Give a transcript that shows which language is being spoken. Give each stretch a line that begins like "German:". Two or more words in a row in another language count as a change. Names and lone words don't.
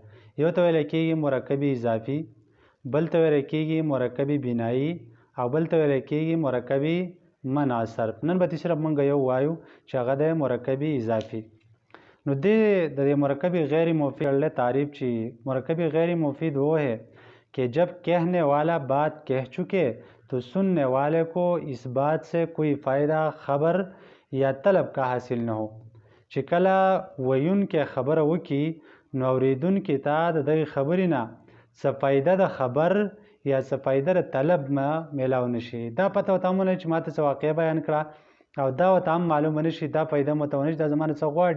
Pashto: یو ته ویل کېږي مرکب اضافي، بل ته ویل کېږي مرکب بنایي، او بل ته ویل کېږي مرکب منع صرف. نن به صرف موږ یو وایو چې هغه دی مرکب اضافي. نو دې د مرکب غیر مفید تعریف چې مرکب غیر مفید
Urdu: وہ ہے کہ جب کہنے والا بات کہہ چکے تو سننے والے کو اس بات سے کوئی فائدہ، خبر یا طلب کا حاصل نہ ہو.
Pashto: چې کله ویونکی خبره وکړي نو اورېدونکي ته د دغې خبرې نه څه فایده د خبر یا څه فایده د طلب میلاو نه شي. دا پته ورته هم ونه چې ما ته څه واقعه بیان کړه، او دا ورته هم معلومه نه شي، دا فایده م ورته ونه شي، دا زما نه څه غواړي.